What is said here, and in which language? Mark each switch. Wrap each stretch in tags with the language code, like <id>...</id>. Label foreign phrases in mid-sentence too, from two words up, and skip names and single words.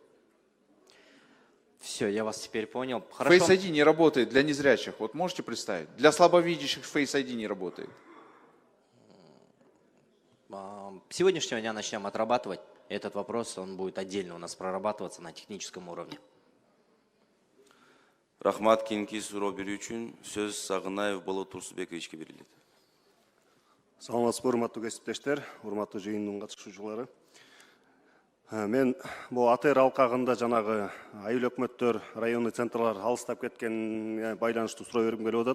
<ru>Все, я вас теперь понял. Хорошо. Face ID не работает для незрячих. Вот можете представить? Для слабовидящих Face ID не работает. С сегодняшнего дня начнем отрабатывать этот вопрос. Он будет отдельно у нас прорабатываться на техническом уровне.</ru> <ky>Рахмат, кейинки суроо берүү үчүн сөз Сагынаев Болот Турсубековичке берилет. Саламатсызбы, урматтуу кесиптештер, урматтуу жыйындын катышуучулары. Мен бул АТР алкагында жанагы айыл өкмөттөр,</ky> <ru>районный центрлар</ru> <ky>алыстап кеткенге байланыштуу суроо бергим келип атат.</ky>